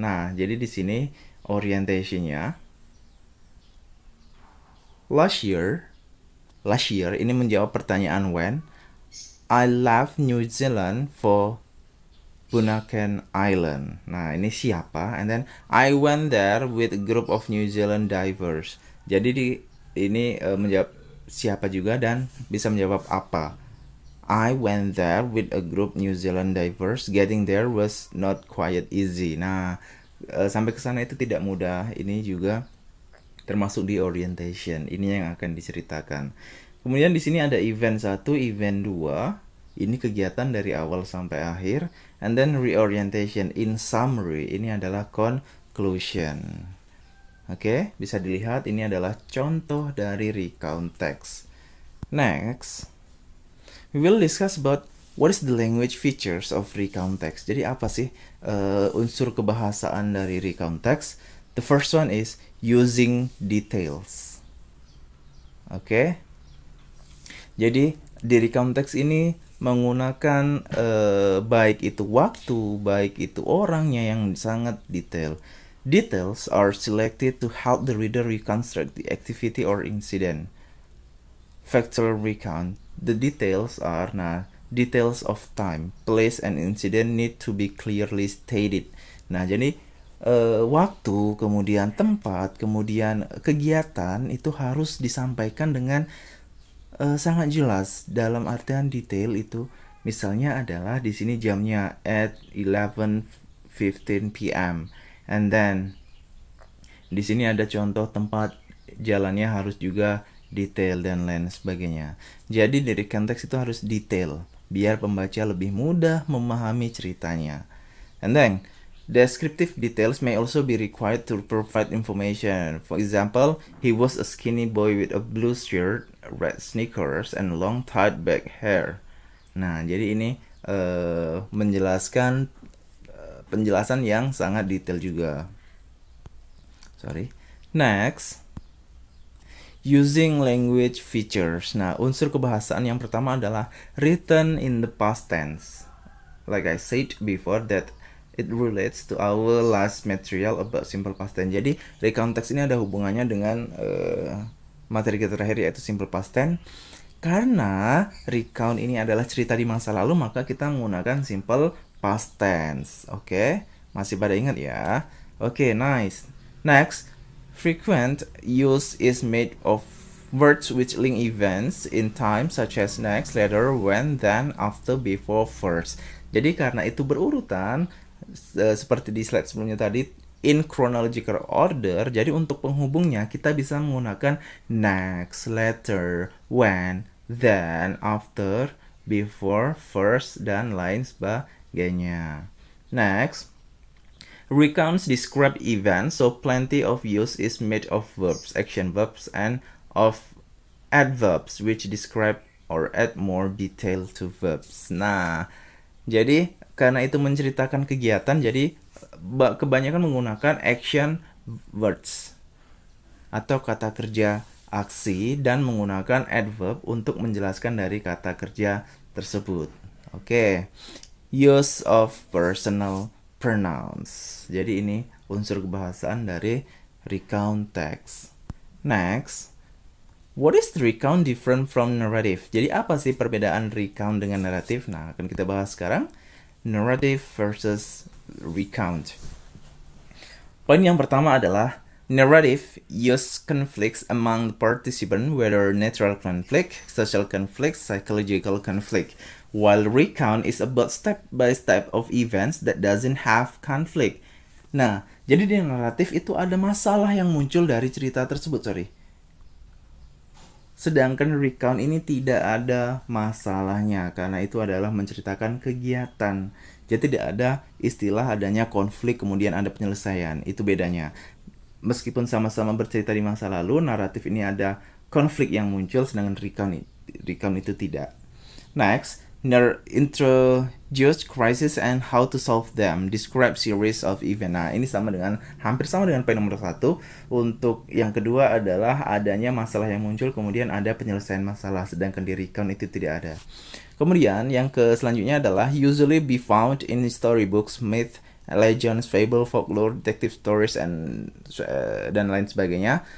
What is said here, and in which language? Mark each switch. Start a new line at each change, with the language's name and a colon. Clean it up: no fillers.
Indonesian: Nah, jadi di sini orientationnya
English: last year
Indonesian: ini menjawab pertanyaan when.
English: I left New Zealand for Bunaken Island.
Indonesian: Nah, ini siapa?
English: And then I went there with a group of New Zealand divers.
Indonesian: Jadi ini menjawab siapa juga dan bisa menjawab apa.
English: I went there with a group New Zealand divers. Getting there was not quite easy.
Indonesian: Nah, sampai ke sana itu tidak mudah. Ini juga termasuk di orientation. Ini yang akan diceritakan. Kemudian di sini ada event 1, event 2. Ini kegiatan dari awal sampai akhir.
English: And then reorientation in summary.
Indonesian: Ini adalah conclusion. Oke, bisa dilihat ini adalah contoh dari recount text.
English: Next, we will discuss about what is the language features of recount text.
Indonesian: Jadi apa sih unsur kebahasaan dari recount text?
English: The first one is using details.
Indonesian: Oke. Jadi di recount text ini menggunakan baik itu waktu, baik itu orangnya yang sangat detail.
English: Details are selected to help the reader reconstruct the activity or incident. Factual recount. The details are details of time, place, and incident need to be clearly stated.
Indonesian: Nah, jadi waktu, kemudian tempat, kemudian kegiatan itu harus disampaikan dengan sangat jelas. Dalam artian detail itu misalnya adalah di sini jamnya at 11:15 p.m. and then di sini ada contoh tempat jalannya harus juga detail dan lain sebagainya. Jadi dari konteks itu harus detail biar pembaca lebih mudah memahami ceritanya.
English: And then descriptive details may also be required to provide information. For example, he was a skinny boy with a blue shirt, red sneakers, and long tied back hair.
Indonesian: Nah, jadi ini menjelaskan penjelasan yang sangat detail juga.
English: Next, using language features.
Indonesian: Nah, unsur kebahasaan yang pertama adalah
English: written in the past tense. Like I said before that it relates to our last material about simple past tense.
Indonesian: Jadi, recount text ini ada hubungannya dengan materi kita terakhir yaitu simple past tense. Karena recount ini adalah cerita di masa lalu, maka kita menggunakan simple past tense. Oke, masih pada ingat ya? Oke, nice.
English: Next, frequent use is made of words which link events in time such as next, later, when, then, after, before, first.
Indonesian: Jadi karena itu berurutan seperti di slide sebelumnya tadi,
English: in chronological order,
Indonesian: jadi untuk penghubungnya kita bisa menggunakan next, later, when, then, after, before, first, dan lain sebagainya.
English: Next, recounts describe events, so plenty of use is made of verbs, action verbs, and of adverbs which describe or add more detail to verbs.
Indonesian: Nah, jadi karena itu menceritakan kegiatan, jadi kebanyakan menggunakan action words atau kata kerja aksi dan menggunakan adverb untuk menjelaskan dari kata kerja tersebut. Oke.
English: Use of personal pronouns.
Indonesian: Jadi ini unsur kebahasaan dari recount text.
English: Next, what is the recount different from narrative?
Indonesian: Jadi apa sih perbedaan recount dengan naratif? Nah, akan kita bahas sekarang.
English: Narrative versus recount.
Indonesian: Poin yang pertama adalah
English: narrative use conflicts among the participants, whether natural conflict, social conflict, psychological conflict, while recount is about step by step of events that doesn't have conflict.
Indonesian: Nah, jadi di naratif itu ada masalah yang muncul dari cerita tersebut, Sedangkan recount ini tidak ada masalahnya karena itu adalah menceritakan kegiatan. Jadi tidak ada istilah adanya konflik kemudian ada penyelesaian. Itu bedanya. Meskipun sama-sama bercerita di masa lalu, naratif ini ada konflik yang muncul sedangkan recount itu tidak.
English: Next, introduce crisis and how to solve them. Describe series of events.
Indonesian: Nah, ini hampir sama dengan poin nomor 1. Untuk yang kedua adalah adanya masalah yang muncul, kemudian ada penyelesaian masalah, sedangkan di recount itu tidak ada. Kemudian yang selanjutnya adalah
English: usually be found in storybooks, myth, legends, fable, folklore, detective stories,
Indonesian: dan lain sebagainya.